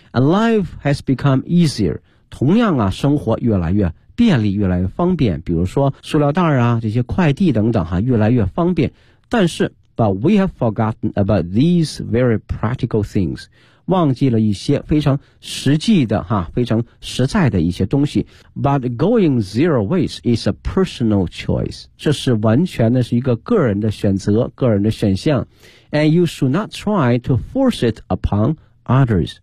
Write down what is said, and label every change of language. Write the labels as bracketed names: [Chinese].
[English] And life has become easier, [Chinese] 同样啊生活越来越便利，越来越方便，比如说塑料袋啊这些快递等等哈，越来越方便，但是 [English] But we have forgotten about these very practical things. [Chinese] 忘记了一些非常实际的哈，非常实在的一些东西。 [English] But going zero waste is a personal choice. [Chinese] 这是完全的是一个个人的选择，个人的选项。 [English] And you should not try to force it upon others.